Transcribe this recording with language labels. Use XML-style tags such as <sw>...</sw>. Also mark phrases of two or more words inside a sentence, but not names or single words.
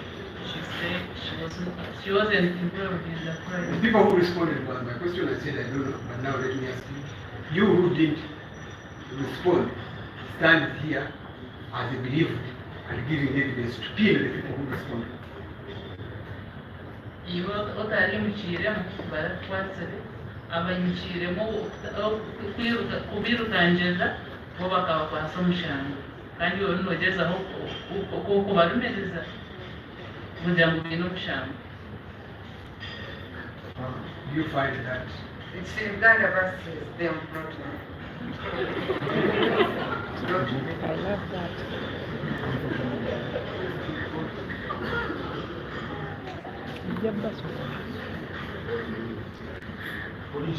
<en>She said she wasn't involved in the The crime. people who responded was my question. I said I don't know, but now let me ask you. You who didn't respond, stand here as a believer and giving evidence to kill the people who responded.</en> <nyn>Iwe otali muchiremo barakwasire abanyishiremo kubirukanjeza bo bakaba kwasa omushanga kandi yo nogeza ko barumereza kugira ngo bino omushanga.</nyn> <en>You find that It's Uganda versus them, not me. Not me. I love that. Police.</en>